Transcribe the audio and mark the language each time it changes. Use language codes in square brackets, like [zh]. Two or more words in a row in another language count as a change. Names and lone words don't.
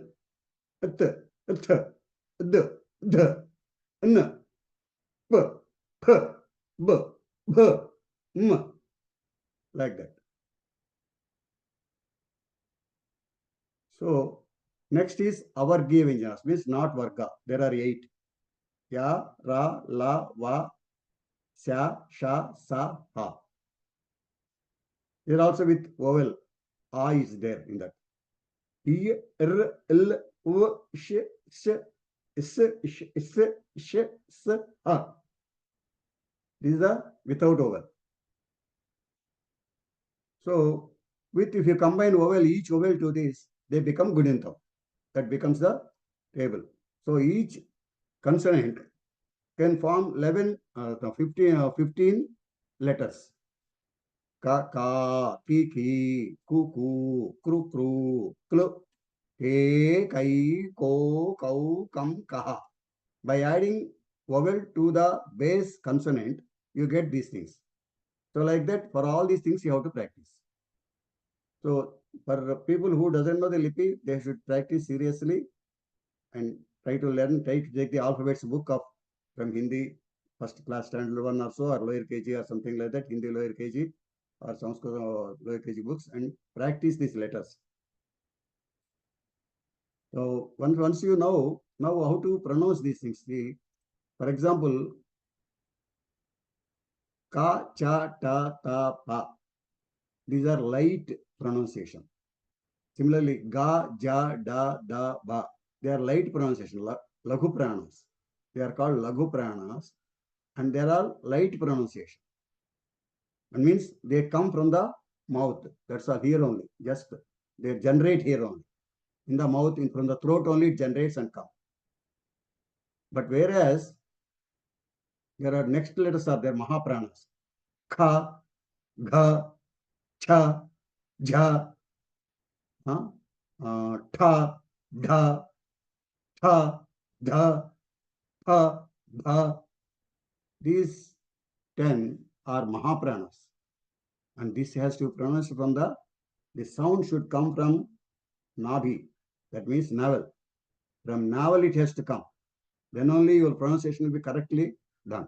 [sa] त, त, द, द, न. प, प, ब, ब, म. [en] Like that. So next is [sa] अवर्गीय व्यंजन, [en] means not varga. There are 8. [sa] य, र, ल, व, श, ष, स, ह. [en] Here also with vowel. A is there in that. [sa] इ, र, ल, व, श, स, स, श, स, श, स, ह. [en] These are without vowel. So with, if you combine vowel, each vowel to this, they become Gudintam. That becomes the table. So each consonant can form 15 letters. [sa] क, का, कि, की, कु, कू, कृ, कॄ, कॢ, के, कै, को, कौ, कं, कः. [en] By adding vowel to the base consonant, you get these things. So like that, for all these things, you have to practice. So for people who doesn't know the Lipi, they should practice seriously and try to learn, try to take the alphabets book of from Hindi, first class standard 1 or so, or lower KG or something like that, Hindi lower KG or Sanskrit lower KG books, and practice these letters. So once you know now how to pronounce these things, for example, [sa] क, च, ट, त, प. [en] These are light pronunciation. Similarly, [sa] ग, ज, ड, द, ब. [en] They are light pronunciation, [sa] लघु प्राण. [en] They are called [sa] लघु प्राण, [en] and they are light pronunciation. That means they come from the mouth. That's all, here only. Just they generate here only. In the mouth, from the throat only, it generates and come. But whereas there are next letters are there, mahapranas. [sa] ख, घ, छ, झ, ठ, ढ, थ, ध, प, भ. [en] These 10 are mahapranas. And this has to be pronounced from the sound should come from Nabhi. That means navel. From navel it has to come. Then only your pronunciation will be correctly done.